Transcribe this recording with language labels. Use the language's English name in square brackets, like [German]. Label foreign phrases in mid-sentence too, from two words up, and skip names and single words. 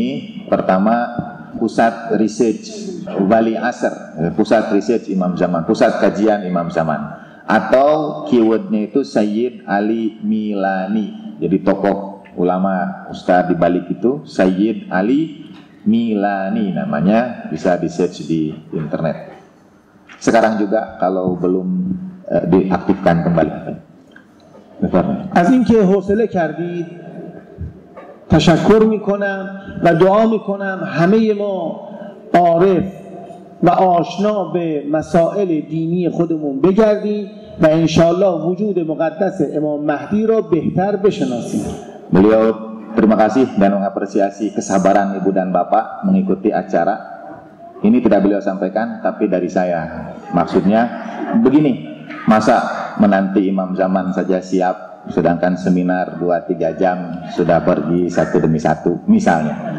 [Indonesian] Pertama, pusat research Wali Asr, pusat research Imam Zaman, pusat kajian Imam Zaman, atau keywordnya itu Sayyid Ali Milani. Jadi tokoh ulama ustadz di balik itu Sayyid Ali Milani namanya, bisa di search di internet. Sekarang juga kalau belum diaktifkan kembali. [Persian] از اینکه حوصله کردید تشکر میکنم و دعا میکنم همه ما عارف و آشنا به مسائل دینی خودمون بگردیم و انشاءالله وجود مقدس امام مهدی را بهتر بشناسیم. [Indonesian] Beliau terima kasih dan mengapresiasi kesabaran ibu dan bapak mengikuti acara. Ini tidak beliau sampaikan, tapi dari saya. Maksudnya begini, masa menanti Imam Zaman saja siap, sedangkan seminar 2-3 jam sudah pergi satu demi satu, misalnya.